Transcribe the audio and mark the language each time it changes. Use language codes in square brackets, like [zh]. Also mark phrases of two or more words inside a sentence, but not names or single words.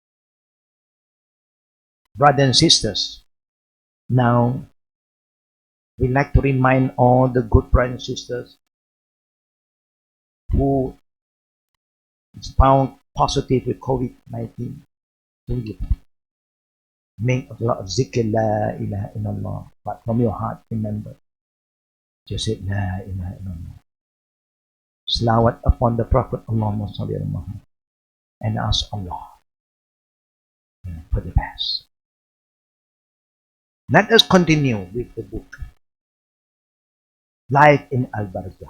[en] Brothers and sisters, now We like to remind all the good brothers and sisters who is found positive with COVID-19 to make a lot of zikr, [ar] la ilaha illallah, [en] but from your heart, remember, just say [ar] la ilaha illallah. [en] Salawat upon the Prophet, [ar] Allahumma salli ala Muhammad, [en] and ask Allah for the best. Let us continue with the book, Life in Al-Barzakh.